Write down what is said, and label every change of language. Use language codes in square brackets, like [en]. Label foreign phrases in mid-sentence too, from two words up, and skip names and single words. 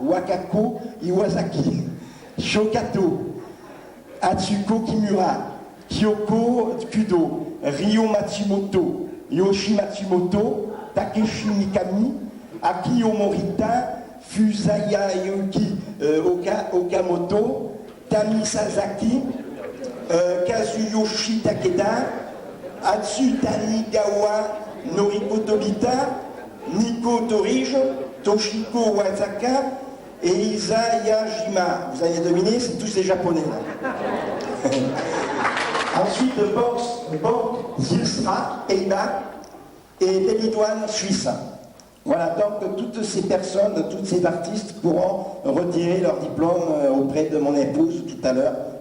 [fr] Wakako Iwasaki, Shokato, Atsuko Kimura, Kyoko Kudo, Ryo Matsumoto, Yoshi Matsumoto, Takeshi Mikami, Akio Morita, Fusaya Yuki Okamoto, Tami Sasaki, Kazuyoshi Takeda, Atsutani Gawa Noriko Tobita, Nico Torige, Toshiko Wazaka et Isa Yajima. Vous avez deviné, c'est tous les japonais là. Ensuite, Zilstra, Pays-Bas, et Belidouane, Suisse. Voilà, donc toutes ces personnes, tous ces artistes pourront retirer leur diplôme auprès de mon épouse tout à l'heure.